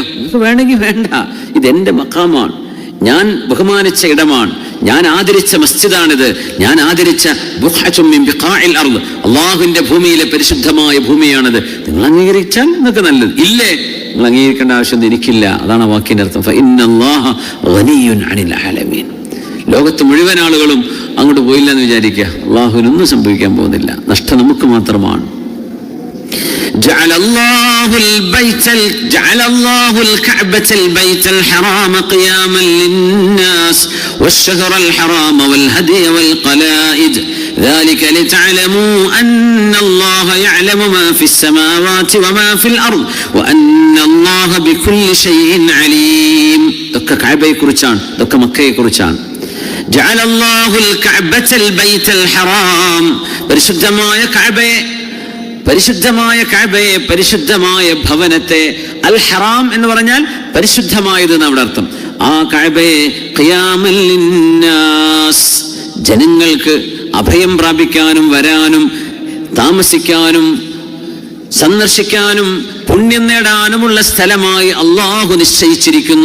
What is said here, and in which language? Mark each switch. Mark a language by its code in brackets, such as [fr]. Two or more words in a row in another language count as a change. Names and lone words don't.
[ml] നിങ്ങൾക്ക് വേണമെങ്കിൽ വേണ്ട, ഇതെൻ്റെ മഖാമാണ്, ഞാൻ ബഹുമാനിച്ച ഇടമാണ്, ഞാൻ ആദരിച്ച മസ്ജിദാണിത്, ഞാൻ ആദരിച്ച [ar] بقعة من بقاع الأرض, [ml] അള്ളാഹുവിൻ്റെ ഭൂമിയിലെ പരിശുദ്ധമായ ഭൂമിയാണത്. നിങ്ങൾ അംഗീകരിച്ചാൽ നിങ്ങൾക്ക് നല്ലത്, ഇല്ലേ നിങ്ങൾ അംഗീകരിക്കേണ്ട ആവശ്യമൊന്നും എനിക്കില്ല. അതാണ് ആ വാക്കിൻ്റെ അർത്ഥം, [ar] فإن الله غني عن العالمين. [ml] ലോകത്ത് മുഴുവൻ ആളുകളും അങ്ങോട്ട് പോയില്ല എന്ന് വിചാരിക്കുക, അള്ളാഹുവിനൊന്നും സംഭവിക്കാൻ പോകുന്നില്ല, നഷ്ടം നമുക്ക് മാത്രമാണ്. [ar] جعل الله الكعبة البيت الحرام قياما للناس والشهر الحرام والهدي والقلائد ذلك لتعلموا أن الله يعلم ما في السماوات وما في الأرض وأن الله بكل شيء عليم. دك كعبة كرچان دك مكة كرچان. جعل الله الكعبة البيت الحرام، [ml] പരിശുദ്ധമായ കഅബയെ, പരിശുദ്ധമായ ഭവനത്തെ, [ar] الحرام [ml] എന്ന് പറഞ്ഞാൽ പരിശുദ്ധമായത് എന്നവിടെ അർത്ഥം. ആ കഅബയെ [ar] قياما للناس, [ml] ജനങ്ങൾക്ക് അഭയം പ്രാപിക്കാനും വരാനും താമസിക്കാനും സന്ദർശിക്കാനും പുണ്യം നേടാനുമുള്ള സ്ഥലമായി അല്ലാഹു നിശ്ചയിച്ചിരിക്കുന്നു.